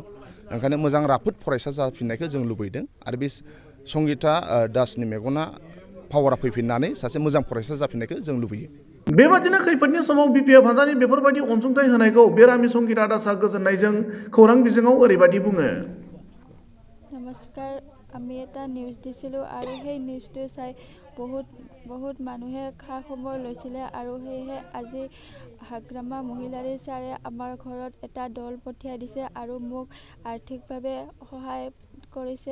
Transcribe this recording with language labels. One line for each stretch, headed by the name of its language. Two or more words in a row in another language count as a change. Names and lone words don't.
Bodo: ओंखायनो मोजां राफोद फरायसा जाफिननायखौ जों लुबैदों आरो बे संगिता दासनि मेगना पावारा फैफिननानै सासे मोजां फरायसा जाफिननायखौ जों लुबैयो। बेबादिनो खैफोदनि समाव बिपिएफ हान्जानि बेफोरबायदि अनसुंथाइ होनायखौ बेरामि संगिता दासआ गोजोननायजों खौरां बिजोङाव ओरैबायदि बुङो।
Assamese: নমস্কাৰ, আমি এটা নিউজ দিছিলোঁ আৰু সেই নিউজটো চাই বহুত মানুহে খা খবৰ লৈছিলে আৰু সেয়েহে আজি হাগ্ৰামা মহিলাৰী ছাৰে আমাৰ ঘৰত এটা দল পঠিয়াই দিছে আৰু মোক আৰ্থিকভাৱে সহায় কৰিছে।